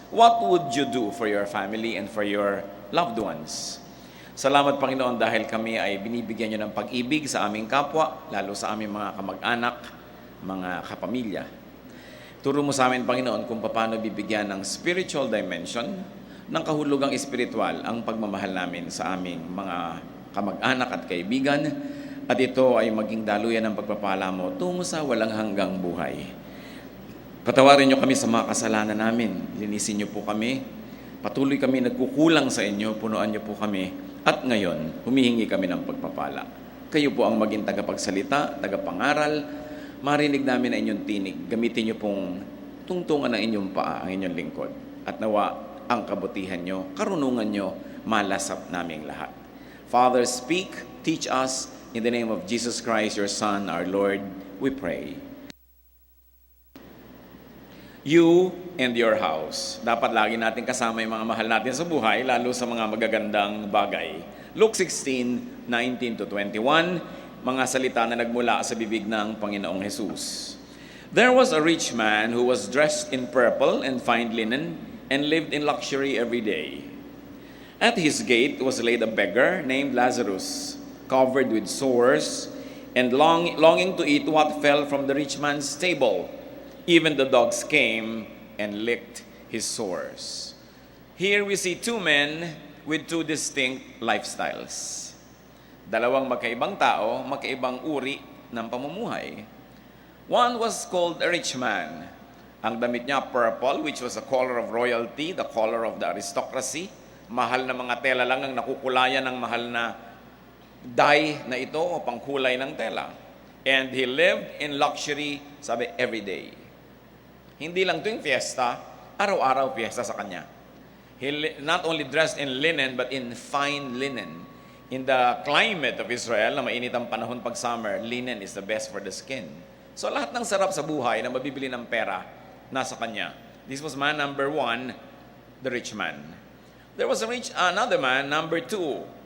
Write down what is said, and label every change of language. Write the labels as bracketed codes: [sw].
[en] What would you do for your family and for your loved ones? [tl] Salamat Panginoon dahil kami ay binibigyan niyo ng pag-ibig sa aming kapwa, lalo sa aming mga kamag-anak, mga kapamilya. Turo mo sa amin Panginoon kung paano bibigyan ng spiritual dimension, ng kahulugang espiritual ang pagmamahal namin sa aming mga kamag-anak at kaibigan, at ito ay maging daluyan ng pagpapala mo tungo sa walang hanggang buhay. Patawarin niyo kami sa mga kasalanan namin, linisin niyo po kami, patuloy kami nagkukulang sa inyo, punuan niyo po kami. At ngayon, humihingi kami ng pagpapala. Kayo po ang maging tagapagsalita, tagapangaral, marinig namin ang inyong tinig. Gamitin niyo pong tungtungan ng inyong paa, ang inyong lingkod. At nawa ang kabutihan niyo, karunungan niyo, malasap naming lahat. [en] Father, speak, teach us, in the name of Jesus Christ, your Son, our Lord, we pray. You and your house. [tl] Dapat lagi natin kasama yung mga mahal natin sa buhay, lalo sa mga magagandang bagay. Luke 16:19-21, mga salita na nagmula sa bibig ng Panginoong Jesus. [en] There was a rich man who was dressed in purple and fine linen and lived in luxury every day. At his gate was laid a beggar named Lazarus, covered with sores and longing to eat what fell from the rich man's table. Even the dogs came and licked his sores. Here we see two men with two distinct lifestyles. [tl] Dalawang magkaibang tao, magkaibang uri ng pamumuhay. [en] One was called a rich man. [tl] Ang damit niya [en] purple, which was the color of royalty, the color of the aristocracy. [tl] Mahal na mga tela lang ang nakukulayan ng mahal na dye na ito o pangkulay ng tela. [en] And he lived in luxury, [tl] sabi, [en] every day. [tl] Hindi lang tuwing fiesta, araw-araw fiesta sa kanya. [en] He not only dressed in linen, but in fine linen. In the climate of Israel, [tl] na mainit ang panahon pag summer, [en] linen is the best for the skin. [tl] So lahat ng sarap sa buhay na mabibili ng pera, nasa kanya. [en] This was man number one, the rich man. There was another man, number two.